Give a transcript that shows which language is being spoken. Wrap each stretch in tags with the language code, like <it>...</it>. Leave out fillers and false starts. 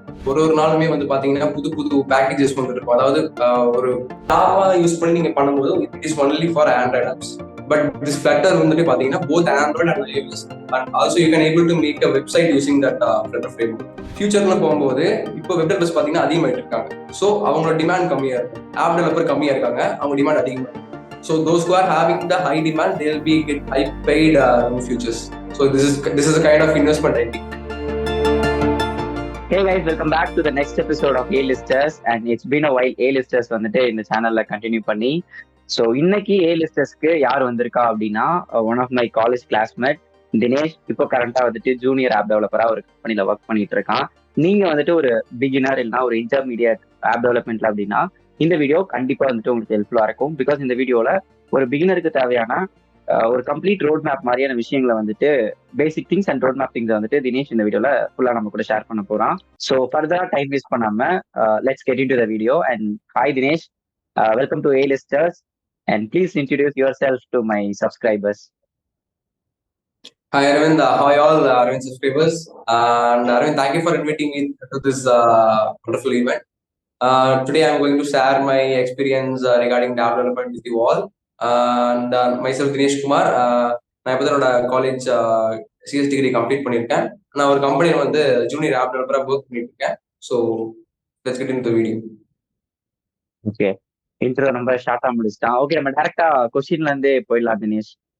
<ta>ஒரு நாளுமே வந்து பாத்தீங்கன்னா புது புது பேக்கேஜஸ் வந்து இருக்கும். அதாவது ஒரு ஜாவா யூஸ் பண்ணி நீங்க பண்ணும்போது</ta> <en>It is only for Android apps. But this Flutter</en> <ta>வந்துட்டு பாத்தீங்கன்னா</ta> <en>Both Android and iOS and also you can able to make a website using that Flutter framework.</en> <ta>ஃபியூச்சர்ல போகும்போது இப்போ வெப் டெவலப்பர்ஸ் பாத்தீங்கன்னா அதிகமாயிட்டு இருக்காங்க. ஸோ அவங்களோட டிமாண்ட் கம்மியா இருக்கு, ஆப் டெவலப்பர் கம்மியா இருக்காங்க, அவங்க டிமாண்ட் அதிகமா இருக்கு.</ta> <en>So those who are having the high demand, they'll be get high paid in futures. So this is a kind of investment I think. Hey guys, welcome back to the next episode of A-Listers, and it's been a while A-Listers</en> <ta>வந்துட்டு இந்த சேனல்ல continue பண்ணி. So இன்னைக்கு A-Listersக்கு யார் வந்திருக்கா அப்படின்னா</ta> <en>one of my college classmate</en> <ta>Dinesh. இப்போ கரண்டா வந்துட்டு ஜூனியர் ஆப் டெவலப்பரா ஒரு கம்பெனில ஒர்க் பண்ணிட்டு இருக்கான். நீங்க வந்துட்டு ஒரு பிகினர் இல்லைன்னா ஒரு இன்டர்மீடியட் ஆப் டெவலப்மெண்ட்ல அப்படின்னா இந்த வீடியோ கண்டிப்பா வந்துட்டு உங்களுக்கு ஹெல்ப்ஃபுல்லா இருக்கும். பிகாஸ் இந்த வீடியோல ஒரு பிகினருக்கு தேவையான ஒரு கம்ப்ளீட் ரோட் மேப் மாதிரியான விஷயங்களை வந்துட்டு</ta> <en>basic things and road map things</en> <ta>வந்துட்டு தினேஷ் இந்த வீடியோல ஃபுல்லா நம்ம கூட ஷேர் பண்ண போறான்.</ta> <en>So ஃபர்தரா time waste பண்ணாம let's get into the video. And hi Dinesh, welcome to A-Listers, and please introduce yourself to my subscribers. Hi Arvind, hi all Arvind subscribers, and Arvind, thank you for inviting me to this wonderful event. Today I'm going to share my experience regarding app development with you all. And myself Dinesh Kumar,</en> <ta>நான் இப்போ தான் college CS degree complete பண்ணியிருக்கேன். நான் ஒரு கம்பெனியில் வந்து junior app டெவலப்பராக work பண்ணிட்டு இருக்கேன்.</ta> <en>So let's get into the video.</en> <ta>Okay, intro நம்ம ஷார்ட்டா முடிச்சிட்டான். ஓகே, நம்ம டைரக்டா கொஸ்டின்ல இருந்தே போயிடலாம் தினேஷ்.</ta>